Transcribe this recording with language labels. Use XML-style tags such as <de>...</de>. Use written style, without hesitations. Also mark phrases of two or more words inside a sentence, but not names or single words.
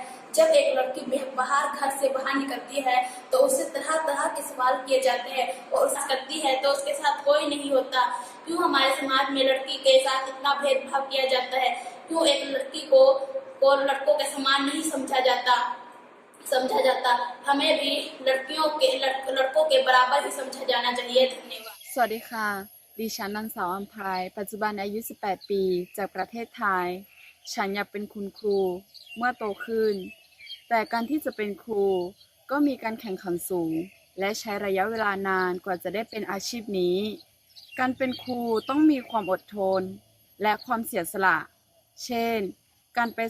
<hi>जब एक लड़की घर से बाहर निकलती है तो उससे तरह तरह के सवाल किए जाते हैं और उसका करती है तो उसके साथ कोई नहीं होता। क्यों हमारे समाज में लड़की के साथ इतना भेदभाव किया जाता है? क्यों एक लड़की को लड़कों के समान नहीं समझा जाता? हमें भी लड़कों के बराबर ही समझा जाना चाहिए। धन्यवाद।</hi> <th>สวัสดีค่ะดิฉันนางสาวอัมพายปัจจุบันอายุ 18 ปีจากประเทศไทยฉันอยากเป็นคุณครูเมื่อโตขึ้นแต่การที่จะเป็นครูก็มีการแข่งขันสูงและใช้ระยะเวลานานกว่าจะได้เป็นอาชีพนี้การเป็นครูต้องมีความอดทนและความเสียสละเช่นการไปส</th>